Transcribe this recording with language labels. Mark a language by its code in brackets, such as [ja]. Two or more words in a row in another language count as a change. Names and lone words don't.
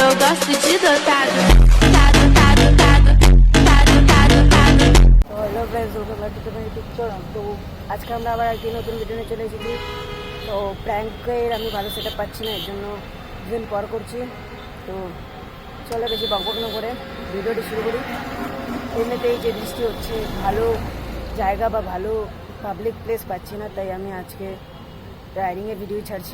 [bn] gosto de dotado. Tado, tado, tado. Tado, tado, tado. তো [en] Hello friends, welcome back to my YouTube channel. [bn] তো আজকে আমরা আবার একটি নতুন ভিডিও নিয়ে চলে এসেছি। তো প্র্যাঙ্কের আমি ভালো সেটা পাচ্ছি না, এর জন্য দুদিন পর করছি। তো চলে বেশি বকবক না করে ভিডিওটি শুরু করি। এমনিতেই যে বৃষ্টি হচ্ছে, ভালো জায়গা বা ভালো [en] public place [bn] পাচ্ছি না, তাই আমি আজকে রাইডিংয়ের ভিডিও ছাড়ছি।